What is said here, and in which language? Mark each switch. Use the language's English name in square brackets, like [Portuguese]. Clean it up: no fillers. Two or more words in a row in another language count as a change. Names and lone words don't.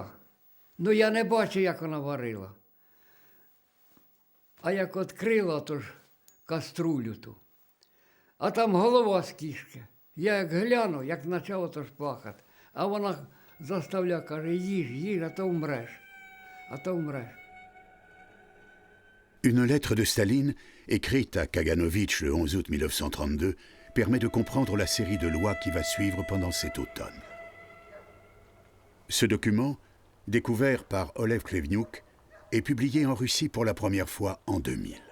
[Ukrainian] Ну я не бачив, як вона варила. А як відкрила, то ж каструлю ту. А там голова з кішки. Я як гляну, як почало то ж плакати. А вона заставляє, каже, їж, а то вмреш. [French] Une lettre de Staline, écrite à Kaganovitch le 11 août 1932, permet de comprendre la série de lois qui va suivre pendant cet automne. Ce document, découvert par Olev Klevniuk, est publié en Russie pour la première fois en 2000.